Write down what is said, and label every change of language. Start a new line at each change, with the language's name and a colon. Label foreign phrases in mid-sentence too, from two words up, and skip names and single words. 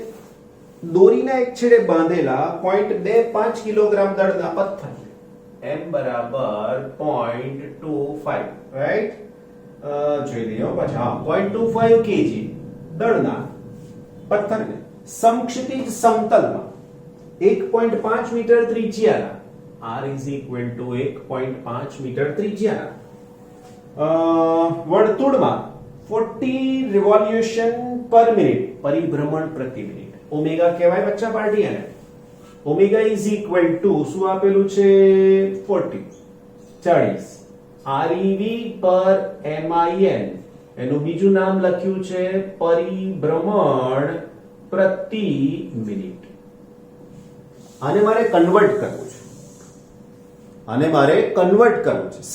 Gujarati: દોરીના એક છેડે બાંધેલા 0.25 કિલોગ્રામ દળના પથ્થર m બરાબર 0.25, રાઈટ? જોઈ લઈએ પાછા. 0.25 kg દળના પથ્થરને સમક્ષિતિજ સમતલમાં 1.5 મીટર ત્રિજ્યાના
English: r is equal to
Gujarati: 1.5 મીટર ત્રિજ્યાના વર્તુળમાં
English: 40 revolution per minute
Gujarati: પરિભ્રમણ પ્રતિ મિનિટ ઓમેગા કહેવાય બચ્ચા પાર્ટી એને. ઓમેગા
English: is equal to
Gujarati: શું આપેલું છે? 40
English: rev per min,
Gujarati: એનું બીજું નામ લખ્યું છે પરિભ્રમણ પ્રતિ મિનિટ. આને મારે કન્વર્ટ કરવું છે, આને મારે કન્વર્ટ કરવું છે.